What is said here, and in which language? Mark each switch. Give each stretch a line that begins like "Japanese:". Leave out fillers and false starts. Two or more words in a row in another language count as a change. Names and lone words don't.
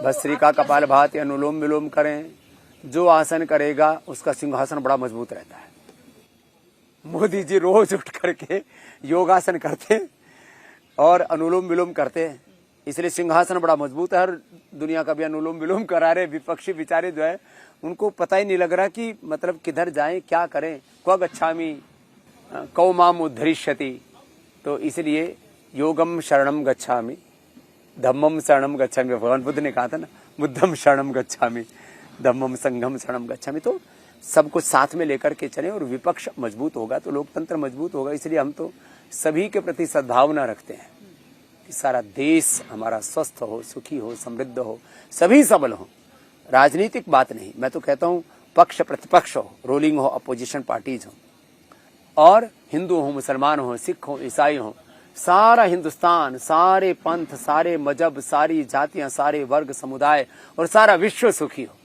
Hindi: भस्त्रिका कपाल भाती अनुलोम विलोम करें। जो आसन करेगा उसका सिंहासन बड़ा मजबूत रहता है। मोदी जी रोज उठ करके योगासन करते हैं और अनुलोम विलोम करते हैं, इसलिए सिंहासन बड़ा मजबूत है। हर दुनिया का भी अनुलोम विलोम करा रहे। विपक्षी बेचारे जो है उनको पता ही नहीं लग रहा कि मतलब किधर जाएं, क्या करें।
Sanskrit: क्व गच्छामि कौ माम उद्धरिष्यति।
Hindi: तो इसलिए
Pali: योगम शरणम गच्छामि, धम्मम शरणम गच्छामि।
Hindi: भगवान बुद्ध ने कहा था ना,
Pali: बुद्धम शरणम गच्छामि, धम्मम संघम शरणम गच्छामि।
Hindi: तो सबको साथ में लेकर के चलें और विपक्ष मजबूत होगा तो लोकतंत्र मजबूत होगा। इसलिए हम तो सभी के प्रति सद्भावना रखते हैं कि सारा देश हमारा स्वस्थ हो, सुखी हो, समृद्ध हो, सभी सबल हो। राजनीतिक बात नहीं, मैं तो कहता हूँ पक्ष प्रतिपक्ष हो, रोलिंग हो, अपोजिशन पार्टीज हो, और हिंदू हो, मुसलमान हो, सिख हो, ईसाई हो, सारा हिंदुस्तान, सारे पंथ, सारे मजहब, सारी जातियां, सारे वर्ग समुदाय और सारा विश्व सुखी हो।